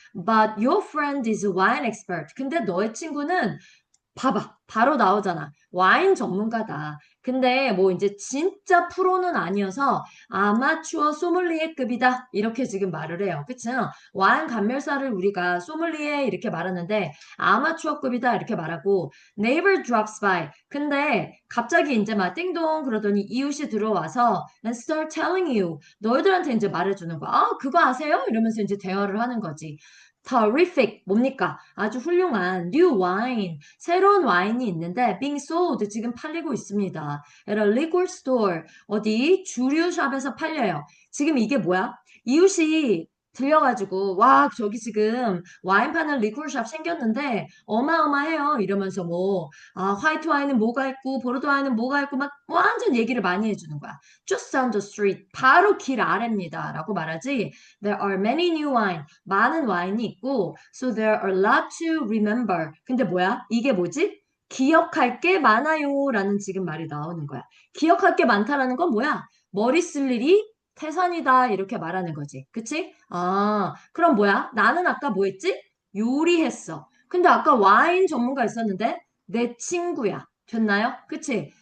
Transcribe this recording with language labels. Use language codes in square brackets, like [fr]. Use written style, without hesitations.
[en] But your friend is a wine expert. [ko] 근데 너의 친구는 봐봐. 바로 나오잖아. 와인 전문가다. 근데 뭐 이제 진짜 프로는 아니어서 아마추어 소믈리에급이다. 이렇게 지금 말을 해요. 그쵸? 와인 감별사를 우리가 소믈리에 이렇게 말하는데 아마추어급이다. 이렇게 말하고 [en] neighbor drops by. [ko] 근데 갑자기 이제 막 띵동 그러더니 이웃이 들어와서 [en] and start telling you. [ko] 너희들한테 이제 말해주는 거야. 아, 그거 아세요? 이러면서 이제 대화를 하는 거지. [en] terrific [ko] 뭡니까? 아주 훌륭한 [en] new wine [ko] 새로운 와인이 있는데 [en] being sold [ko] 지금 팔리고 있습니다. [en] at a liquor store [ko] 어디 주류샵에서 팔려요. 지금 이게 뭐야? 이웃이 들려가지고 와 저기 지금 와인 파는 리콜샵 생겼는데 어마어마해요 이러면서 뭐 화이트 와인은 뭐가 있고 보르도 와인은 뭐가 있고 막 완전 얘기를 많이 해주는 거야. [en] Just down the street [ko] 바로 길 아래입니다 라고 말하지. [en] There are many new wine [ko] 많은 와인이 있고 [en] so there are a lot to remember. [ko] 근데 뭐야? 이게 뭐지? 기억할 게 많아요 라는 지금 말이 나오는 거야. 기억할 게 많다라는 건 뭐야? 머리 쓸 일이 태산이다 이렇게 말하는 거지. 그치? 그럼 뭐야? 나는 아까 뭐 했지? 요리했어. 근데 아까 와인 전문가 있었는데 내 친구야. 됐나요? 그치?